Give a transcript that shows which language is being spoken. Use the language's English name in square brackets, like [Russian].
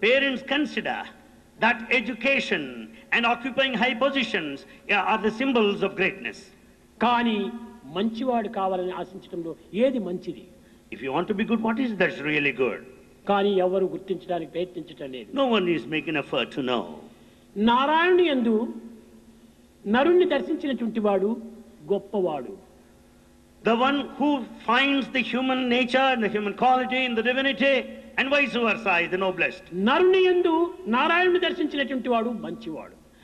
[English] Parents consider that education and occupying high positions are the symbols of greatness. [Telugu] కానీ మంచివాడు కావాలని ఆశించడంలో ఏది మంచిది? [English] If you want to be good, what is that's really good? [Telugu] కానీ ఎవరు గుర్తించడానికి ప్రయత్నించటం లేదు. [English] No one is making effort to know. [Telugu] నారాయణుని యందు నరుణ్ణి దర్శించినటువంటి వాడు గొప్పవాడు. [English] The one who finds the human nature and the human quality in the divinity and vice versa is the noblest. [Telugu] నరుని యందు నారాయణుని దర్శించినటువంటి వాడు మంచివాడు.